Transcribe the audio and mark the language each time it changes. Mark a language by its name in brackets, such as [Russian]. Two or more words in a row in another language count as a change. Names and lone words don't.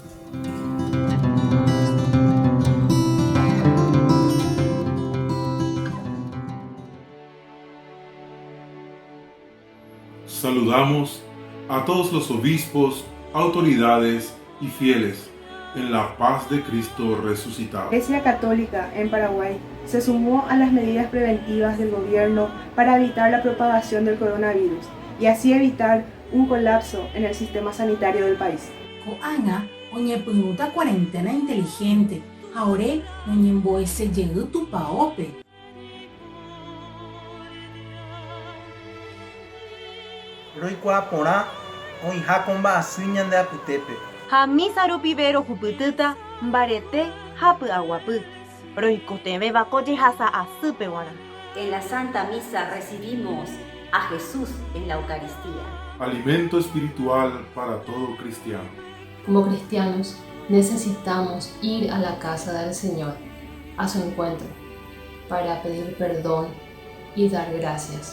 [Spanish] Saludamos a todos los obispos, autoridades y fieles en la paz de Cristo resucitado. La Iglesia Católica en Paraguay se sumó a las medidas preventivas del gobierno para evitar la propagación del coronavirus y así evitar un colapso en el sistema sanitario del país. [Guarani] Ko'ana oñepyrũta [Spanish] cuarentena inteligente, [Guarani] haore oñembo'esejey tupaópe. Roikuaa porã oĩha ko mba'asy ñande apytépe. Ha misa rupive rohupytýta mbarete ha py'aguapy. Roikotevẽva ko jehasa asýpeguara. [Spanish] En la Santa Misa recibimos a Jesús en la Eucaristía. Alimento espiritual para todo cristiano. Como cristianos, necesitamos ir a la casa del Señor, a su encuentro, para pedir perdón y dar gracias.